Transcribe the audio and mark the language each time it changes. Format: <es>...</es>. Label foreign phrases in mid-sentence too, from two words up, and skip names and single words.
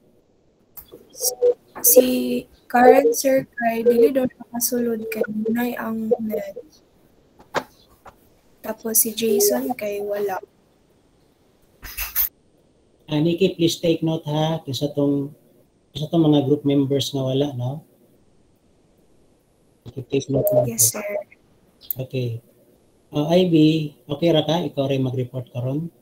<ceb>Si Karen, sir, kay dili daw nakasulod kay Munay ang net. Tapos si Jason kay wala. Nikki,</ceb> <en>please take note</en> <ceb>ha, sa tong mga</ceb> <en>group members</en> <ceb>nga wala, no?</ceb> <en>Take note lang Yes, po. sir.</en> <ceb>Okay. Ivy, okay ra ka? Ikaw rin mag-report karon.</ceb>